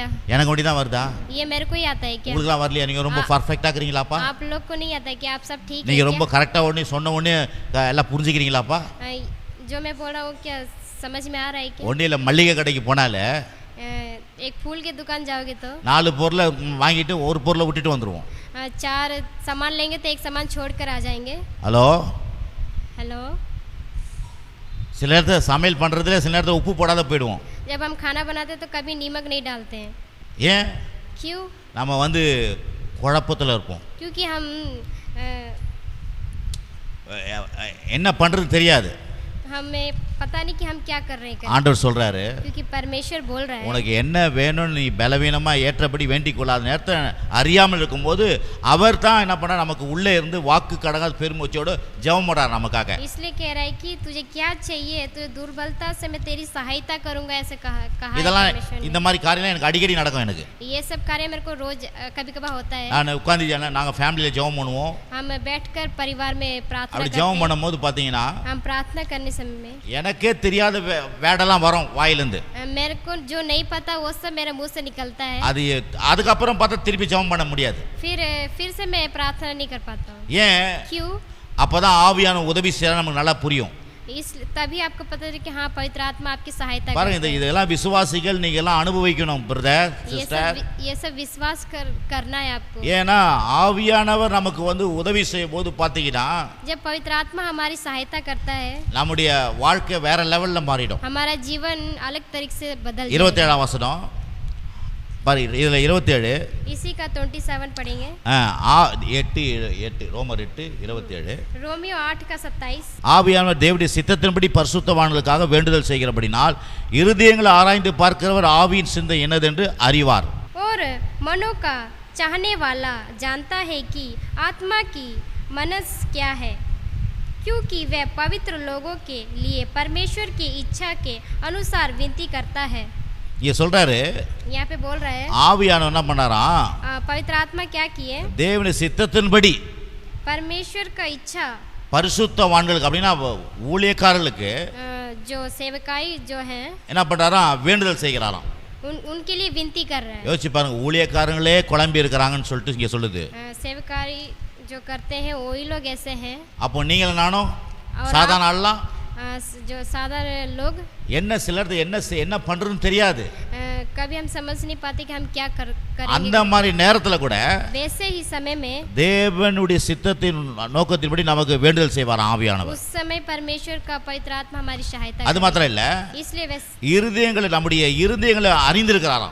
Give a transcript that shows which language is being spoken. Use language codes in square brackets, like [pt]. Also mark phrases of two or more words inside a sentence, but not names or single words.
[ta] எனக்கு மட்டும் தான் வருதா? [hi] ये मेरे को ही आता है क्या? [ta] உங்களுக்குலாம் வரலையா? நீங்க ரொம்ப பர்ஃபெக்ட்டா இருக்கீங்களாப்பா? [hi] आप लोग को नहीं आता है क्या? आप सब ठीक है? [ta] நீங்க ரொம்ப கரெக்ட்டா ஒண்ணே சொன்ன ஒண்ணே எல்லாம் புரிஞ்சுக்கிறீங்களாப்பா? [hi] जो मैं बोल रहा हूँ क्या समझ में आ रहा है क्या? [ta] ஒண்ணே இல்ல, மல்லிகை கடைக்கு போனாலே [hi] एक फूल के दुकान जाओगे तो [ta] 4 பொருளை வாங்கிட்டு ஒரு பொருளை விட்டுட்டு வந்துருவோம். [hi] 4 सामान लेंगे तो एक सामान छोड़कर आ जाएंगे. [ta] हेलो சில நேரத்தில் சமையல் பண்றதுல சில நேரத்தில் உப்பு போடாத போயிடுவோம். [hi] जब हम खाना बनाते हैं तो कभी नमक नहीं डालते हैं. [ta] ஏன்? [hi] क्यों? [ta] நம்ம வந்து குழப்பத்தில் இருப்போம். [hi] क्योंकि हम [ta] என்ன பண்றது தெரியாது. [hi] हमें पता नहीं कि हम क्या कर रहे हैं. [ta] ஆண்டவர் சொல்றாரு, [hi] क्योंकि परमेश्वर बोल रहा है [ta] உனக்கு என்ன வேணும்னு நீ பலவீனமா ஏற்றபடி வேண்டிக் கொள்ளாத நேரத்தை அறியாமல் இருக்கும்போது அவர் தான் என்ன பண்ணா நமக்கு உள்ளே இருந்து வாக்கு கடங்காத பெருமூச்சோடு ஜெபம் பண்றார் நமக்காக. [hi] इसलिए कह रहा है कि तुझे क्या चाहिए, तुझे दुर्बलता से मैं तेरी सहायता करूंगा ऐसे कहा [ta] இதெல்லாம் இந்த மாதிரி காரியம்லாம் எனக்கு அடிக்கடி நடக்கும். எனக்கு [hi] ये सब कार्य मेरे को रोज कभी-कभी होता है. [ta] நான் உட்கார்ந்து நாங்க ஃபேமிலில ஜெபம் பண்ணுவோம். [hi] हम बैठकर परिवार में प्रार्थना [ta] அப்படி [hi] करते हैं. [ta] ஜெபம் பண்ணும்போது பாத்தீங்கன்னா [hi] हम प्रार्थना करने समय में [ta] எனக்கே தெரியாத வேடெல்லாம் வரும் வாயிலிருந்து. [hi] मेरे को जो नहीं पता वो सब मेरे मुंह से निकलता है. [ta] அதுக்கப்புறம் பார்த்தா திருப்பி ஜெபம் பண்ண முடியாது. [hi] फिर से मैं प्रार्थना नहीं कर पाता हूँ. [ta] ஏன்? [hi] क्यों? [ta] அப்பதான் ஆவியான உதவி செய்ய நமக்கு நல்லா புரியும். [hi] तभी आपको पता है कि हाँ पवित्र आत्मा आपकी सहायता [ta] பாருங்க, இதெல்லாம் விசுவாசிகள் நீங்க எல்லாம் அனுபவிக்கணும் [en] brother sister. [hi] ये सब विश्वास करना है आपको. [ta] ஏன்னா ஆவியானவர் நமக்கு வந்து உதவி செய்யும் போது பாத்தீங்கன்னா [hi] जब पवित्र आत्मा हमारी सहायता करता है [ta] நம்முடைய வாழ்க்கை வேற லெவல்ல மாறிடும். [hi] हमारा जीवन अलग तरीके से बदल जाएगा. [ta] 27ஆம் வசனம் பாரு, இதுல 27 [hi] इसी का 27 पढ़ेंगे. [ta] 8 ரோமர் 8:27. [hi] रोमियो 8 का 27. [ta] ஆவியானவர் தேவனுடைய சித்தத்தின்படி பரிசுத்தவான்களுக்காக வேண்டுதல் செய்கிறபடினால் இருதயங்களை ஆராய்ந்து பார்க்கிறவர் ஆவியின் சிந்தை என்னதென்று அறிவார். [hi] और मनों का चाहने वाला जानता है कि आत्मा की मनस क्या है, क्योंकि वह पवित्र लोगों के लिए परमेश्वर की इच्छा के अनुसार विनती करता है. [ta] ये சொல்றாரு, [hi] यहाँ पे बोल रहा है [ta] ஆவியானவர் என்ன பண்ணாராம்? [hi] पवित्र आत्मा क्या किए? [ta] தேவனுடைய சித்தத்தின்படி [hi] परमेश्वर का इच्छा [ta] பரிசுத்தவான்களுக்கு அப்படின்னா ஊழியக்காரர்களுக்கு [hi] जो सेवकाई जो है [ta] என்ன பண்றாராம்? வேண்டுதல் செய்கிறாராம். [hi] उनके लिए विनती कर रहा है. [ta] யோசிச்சு பாருங்க, ஊழியக்காரங்களே குழம்பி இருக்கிறாங்கன்னு சொல்லிட்டு இங்க சொல்லுது. [hi] सेवकाई जो करते हैं वही लोग ऐसे हैं. [ta] அப்போ நீங்களும் நானும் சாதாரண ஆள்லாம் [hi] जो साधारण लोग [ta] என்ன சிலர் என்ன பண்றதுன்னு தெரியாது. [hi] कभी हम समझ नहीं पाते कि हम क्या करेंगे. [ta] அந்த மாதிரி நேரத்துல கூட [hi] वैसे ही समय में [ta] தேவனுடைய சித்தத்தின் நோக்கத்தின்படி நமக்கு வேண்டுதல் செய்வார் ஆவியானவர். [hi] उस समय परमेश्वर का पवित्र आत्मा हमारी सहायता [ta] அது மாத்திரம் இல்ல, [hi] इसलिए [ta] இருதயங்களை நம்முடைய இருதயங்களை அறிந்திருக்கிறாராம்.